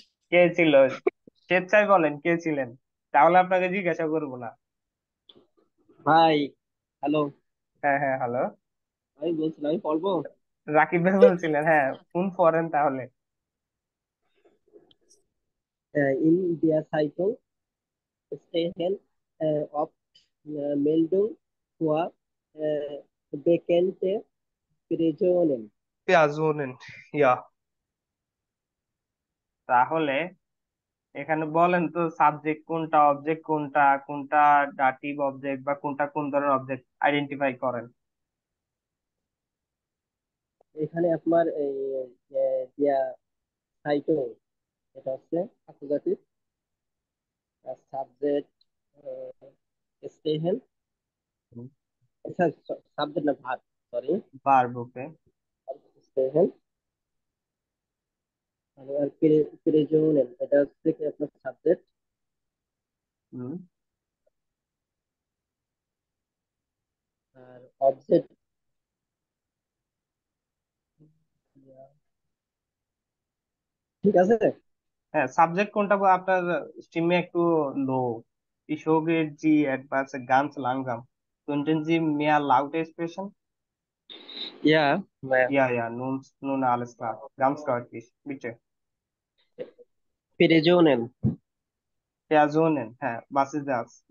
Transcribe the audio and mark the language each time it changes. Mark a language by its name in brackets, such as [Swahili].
[Bangla] কে ছিল স্বেচ্ছায় বলেন কে ছিলেন, তাহলে আপনাকে জিজ্ঞাসা করবো না। ভাই, হ্যালো। হ্যাঁ হ্ঁ, হ্যালো। আমি বলছিলাম আমি পড়বো। রাকিব ভাই বলছিলেন, হ্যাঁ ফোন করেন তাহলে। [German] In der Zeitung stehen oft Meldungen vor bekannte Personen. [Bangla] পেঁয়াজুনেন, ইয়া। তাহলে এখানে বলেন তো সাবজেক্ট কোনটা, অবজেক্ট কোনটা, কোনটা ডাটিভ অবজেক্ট বা কোনটা কোন ধরনের অবজেক্ট, আইডেন্টিফাই করেন। এখানে আপনার এই der Zeitung, এটা হচ্ছে অ্যাকুজাটিভ, আর সাবজেক্ট stehen, সাবজেক্ট না ভার্ব, সরি, ভার্ব, ওকে। [German] stehen। [Bangla] আর প্রেজোনেন, এটা হচ্ছে কি আপনার সাবজেক্ট। হুম। আর অবজেক্ট ঠিক আছে। হ্যাঁ, সাবজেক্ট কোনটা আপনার স্ট্রিমে একটু লো? [German] Ich höre Sie etwas ganz langsam. Könnten Sie mehr laut sprechen? Ja, Ja, ja, nun alles klar. Ganz deutlich, bitte. [Bangla] প্রেজোনেন। [German] Personen, হ্যাঁ, was ist das?